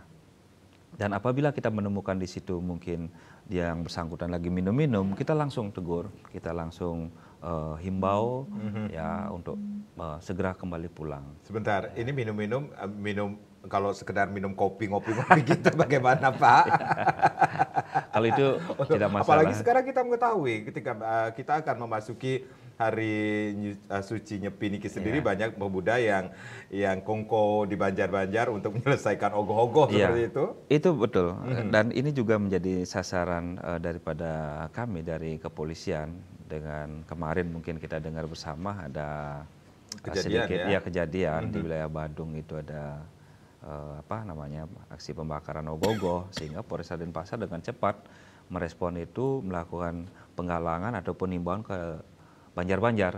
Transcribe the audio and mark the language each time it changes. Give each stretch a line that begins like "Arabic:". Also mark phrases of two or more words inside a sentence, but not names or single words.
Indonesian: Dan apabila kita menemukan di situ mungkin yang bersangkutan lagi minum-minum, kita langsung tegur, kita langsung himbau ya untuk segera kembali pulang. Sebentar, ini minum kalau sekedar minum kopi ngopi gitu bagaimana, Pak? Kalau itu tidak masalah. Apalagi sekarang kita mengetahui ketika kita akan memasuki hari suci Nyepi niki sendiri, banyak pemuda yang kongko di Banjar-Banjar untuk menyelesaikan ogoh-ogoh seperti itu. Itu betul. Dan ini juga menjadi sasaran daripada kami dari kepolisian. Dengan kemarin mungkin kita dengar bersama ada kejadian di wilayah Badung itu ada aksi pembakaran ogoh-ogoh, sehingga Polresta Denpasar dengan cepat merespon itu, melakukan penggalangan ataupun himbauan ke Banjar-Banjar.